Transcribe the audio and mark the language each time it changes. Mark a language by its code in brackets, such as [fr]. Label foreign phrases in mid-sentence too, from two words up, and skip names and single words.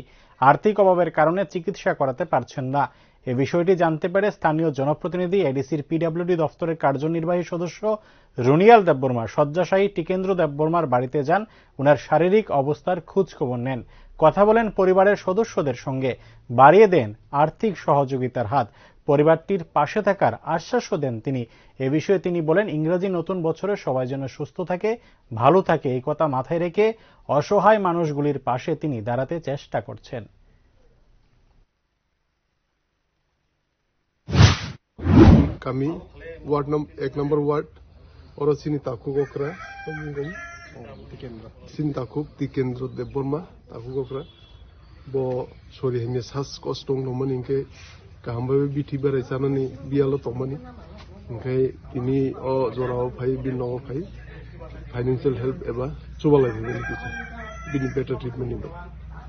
[bn] আর্থিক অভাবের কারণে চিকিৎসা করাতে পারছেন না। এ বিষয়টি জানতে পেরে স্থানীয় জনপ্রতিনিধি এডিসির পিডব্লিউডি দফতরের কার্যনির্বাহী সদস্য রুনিয়াল দেববর্মা শয্যাশায়ী টিকেন্দ্র দেববর্মার বাড়িতে যান, উনার শারীরিক অবস্থার খোঁজ খবর নেন, কথা বলেন পরিবারের সদস্যদের সঙ্গে, বাড়িয়ে দেন আর্থিক সহযোগিতার হাত, পরিবারটির পাশে থাকার আশ্বাসও দেন তিনি। এ বিষয়ে তিনি বলেন, ইংরেজি নতুন বছরে সবাই যেন সুস্থ থাকে, ভালো থাকে, এই কথা মাথায় রেখে অসহায় মানুষগুলির পাশে তিনি দাঁড়াতে চেষ্টা করছেন। [trp] Kami ward 1 number ward oro sini takuk okra sini takuk Tikendra Deborma takuk okra bo sori hine sas kostong nomani inke kahambabe biti berai sanani bialo tomani inke tini o jorao phai binno phai [en] financial help [trp] eba chubalai bini [en] better treatment [trp] nibe।